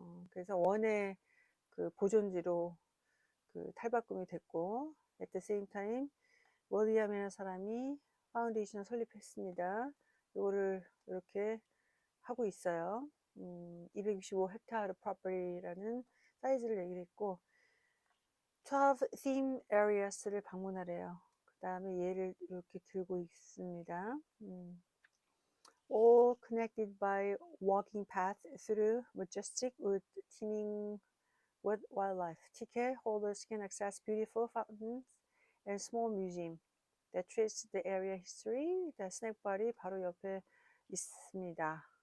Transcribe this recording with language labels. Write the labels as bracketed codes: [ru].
[ko] 그래서 원의 그 보존지로 그 탈바꿈이 됐고, [en] at the same time [ko] 워리암이라는 사람이 파운데이션을 설립했습니다. 이거를 이렇게 하고 있어요. 265 헥타르 프로퍼티라는 사이즈를 얘기를 했고 [en] 12 theme areas [ko] 를 방문하래요. 그 다음에 얘를 이렇게 들고 있습니다. [en] all connected by walking path through majestic wood teeming with wildlife. Ticket holders can access beautiful fountains and small museum that trace the area history. [ko] The 스낵바리 바로 옆에 있습니다.